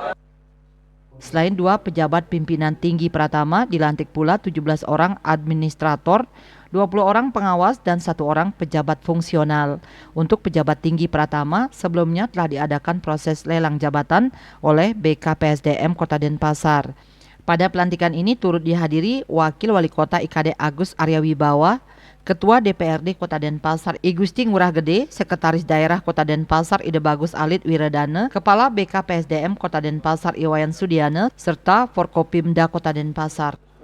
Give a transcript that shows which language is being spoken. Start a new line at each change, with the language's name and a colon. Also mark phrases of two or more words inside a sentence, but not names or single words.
Indonesian: Selain 2 pejabat pimpinan tinggi Pratama, dilantik pula 17 orang administrator, 20 orang pengawas, dan 1 orang pejabat fungsional. Untuk pejabat tinggi Pratama, sebelumnya telah diadakan proses lelang jabatan oleh BKPSDM Kota Denpasar. Pada pelantikan ini turut dihadiri Wakil Wali Kota IKD Agus Arya Wibawa, Ketua DPRD Kota Denpasar Igusti Ngurah Gede, Sekretaris Daerah Kota Denpasar Ide Bagus Alit Wiradana, Kepala BKPSDM Kota Denpasar Iwayan Sudiana, serta Forkopimda Kota Denpasar.